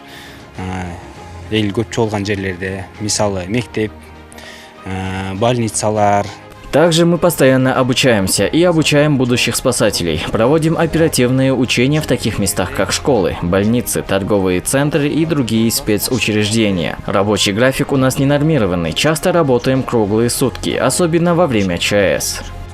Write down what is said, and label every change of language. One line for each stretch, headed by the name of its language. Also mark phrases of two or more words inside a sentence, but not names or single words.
Kyrgyz: Эл көп чогулган жерлерде, мисалы мектеп, больницалар.
Russian: Также мы постоянно обучаемся и обучаем будущих спасателей. Проводим оперативные учения в таких местах, как школы, больницы, торговые центры и другие спецучреждения. Рабочий график у нас ненормированный, часто работаем круглые сутки, особенно во время ЧС.